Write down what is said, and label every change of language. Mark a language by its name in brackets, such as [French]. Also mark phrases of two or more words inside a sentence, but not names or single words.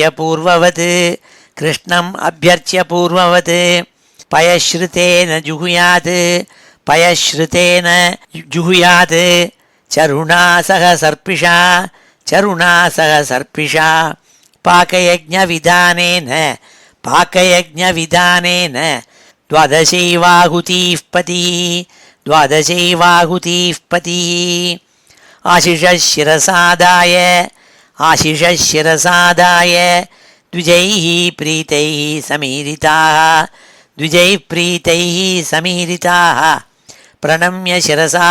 [Sanskrit] पूर्ववत् कृष्णम् अभ्यर्च्य पूर्ववत् पयःशृतेन जुहुयात् पयःशृतेन जुहुयात् चरुणा सह सर्पिषा चरुणा सह सर्पिषा पाकयज्ञविधानेन पाकयज्ञविधानेन द्वादशैवाहुतिः पतिः द्वादशैवाहुतिः पतिः आशिषशिरसादाय आशिषशिरसादाय द्विजैः प्रीतैः समीरिताः द्विजैः प्रीतैः समीरिताः प्रणम्य शिरसा